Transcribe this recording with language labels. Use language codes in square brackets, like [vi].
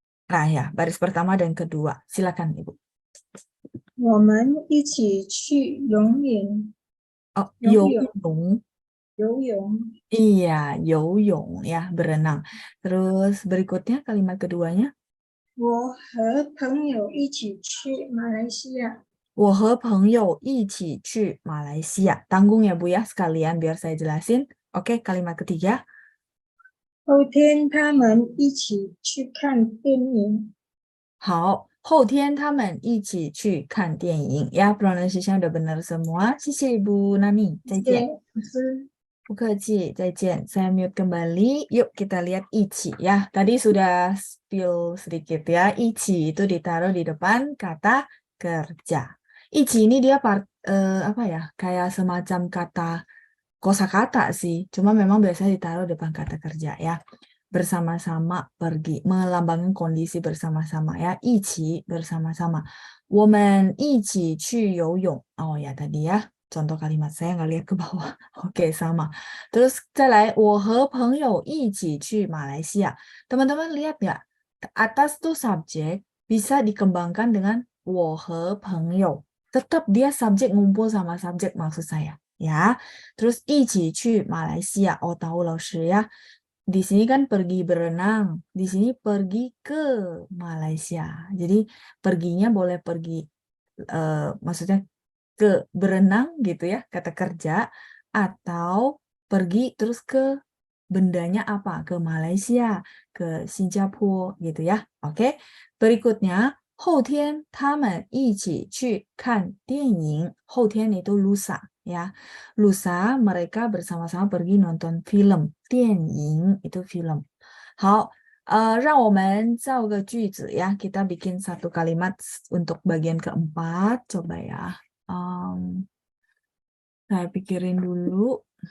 [id] Nah ya, baris pertama dan kedua. Silakan, Ibu. [zh] 我们一起去游泳， Oh, 游游泳，泳. 游泳。 [id] Iya, 游泳 ya, berenang. Terus berikutnya kalimat keduanya. [zh] 我和朋友一起去马来西亚，我和朋友一起去马来西亚. [id] Tanggung ya Bu ya, sekalian biar saya jelasin. Oke, kalimat ketiga. [zh] 后天他们一起去看电影。好，后天他们一起去看电影. [id] Ya, pronunciation udah benar semua. [zh] 谢谢 [id] Ibu Nani. [zh] 再见。谢谢老师。不客气，再见。 [id] Saya mute kembali. Yuk kita lihat ichi ya. Tadi sudah spill sedikit ya. Ichi itu ditaruh di depan kata kerja. Ichi ini dia apa ya? Kayak semacam kata kosakata sih. Cuma memang biasanya ditaruh depan kata kerja ya. Bersama-sama pergi, melambangkan kondisi bersama-sama ya. Ichi bersama-sama. [zh] 我们一起去游泳. [id] Oh ya tadi ya. Contoh kalimat saya nggak lihat ke bawah. Oke, sama. [zh] Terus 再来，我和朋友一起去马来西亚. [id] Teman-teman lihat nggak? Atas tuh subjek bisa dikembangkan dengan [zh] 我和朋友. [id] Tetap dia subjek ngumpul sama subjek maksud saya. Ya. [zh] Terus 一起去马来西亚. [id] Oh, tahu Laoshi ya. Di sini kan pergi berenang. Di sini pergi ke Malaysia. Jadi perginya boleh pergi maksudnya ke berenang gitu ya, kata kerja, atau pergi terus ke bendanya apa? Ke Malaysia, ke Singapura gitu ya. Oke. [zh] Berikutnya, 后天他们一起去看电影. [id] 后天itu lusa ya. Lusa mereka bersama-sama pergi nonton film. 电影 itu film. [zh] 好，让我们造个句子ya. [id] Kita bikin satu kalimat untuk bagian keempat. Coba ya. Saya pikirin dulu.